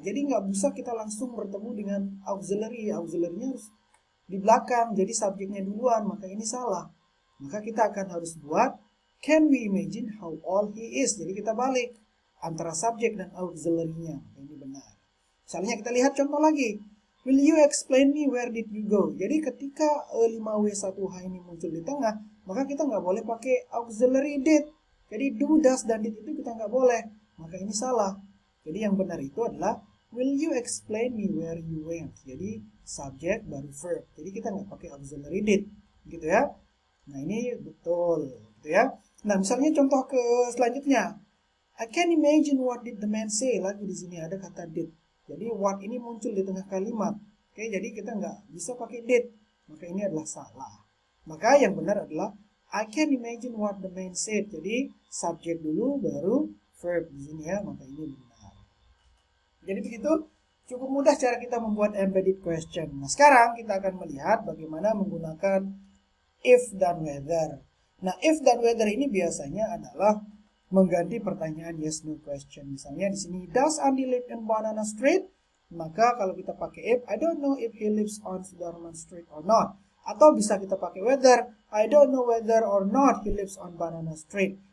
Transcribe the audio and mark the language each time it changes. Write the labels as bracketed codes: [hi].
[id] Jadi nggak bisa kita langsung bertemu dengan auxiliary. Auxiliary-nya harus di belakang. Jadi subjeknya duluan. Maka ini salah. Maka kita akan harus buat [en] can we imagine how old he is. [id] Jadi kita balik antara subjek dan auxiliary-nya. Ini benar. Misalnya kita lihat contoh lagi. [en] Will you explain me where did you go? [id] Jadi ketika 5W1H ini muncul di tengah, maka kita nggak boleh pakai auxiliary did. Jadi do, does, dan did itu kita nggak boleh. Maka ini salah. Jadi yang benar itu adalah [en] will you explain me where you went? [id] Jadi subject baru verb. Jadi kita nggak pakai auxiliary did, gitu ya. Nah ini betul, gitu ya. Nah misalnya contoh ke selanjutnya, [en] I can imagine what did the man say. [id] Lagi di sini ada kata did. Jadi what ini muncul di tengah kalimat. Oke, jadi kita nggak bisa pakai did. Maka ini adalah salah. Maka yang benar adalah [en] I can imagine what the man said. [id] Jadi subjek dulu baru verb di sini ya. Maka ini benar. Jadi begitu. Cukup mudah cara kita membuat embedded question. Nah sekarang kita akan melihat bagaimana menggunakan if dan whether. Nah if dan whether ini biasanya adalah mengganti pertanyaan yes no question. Misalnya di sini [en] does Andy live in Banana Street? [id] Maka kalau kita pakai if, [en] I don't know if he lives on Sudarman Street or not. [id] Atau bisa kita pakai whether, [en] I don't know whether or not he lives on Banana Street.